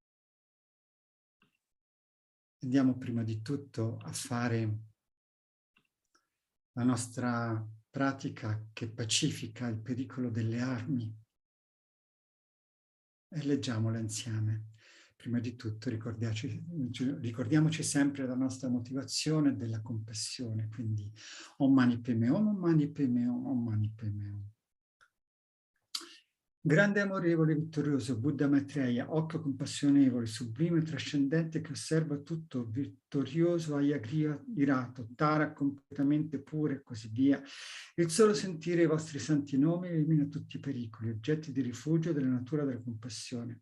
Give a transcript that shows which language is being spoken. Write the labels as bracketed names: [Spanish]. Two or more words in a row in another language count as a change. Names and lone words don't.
[Italian] Andiamo prima di tutto a fare la nostra pratica che pacifica il pericolo delle armi e leggiamola insieme. Prima di tutto ricordiamoci sempre la nostra motivazione della compassione, quindi [Sanskrit] ॐ मणि पद्मे हूँ, ॐ मणि पद्मे हूँ, ॐ मणि पद्मे हूँ. [Italian] Grande amorevole vittorioso Buddha Maitreya, occhio compassionevole, sublime e trascendente che osserva tutto, vittorioso Ayagriva irato, Tara completamente puro e così via. Il solo sentire i vostri santi nomi elimina tutti i pericoli, oggetti di rifugio della natura della compassione.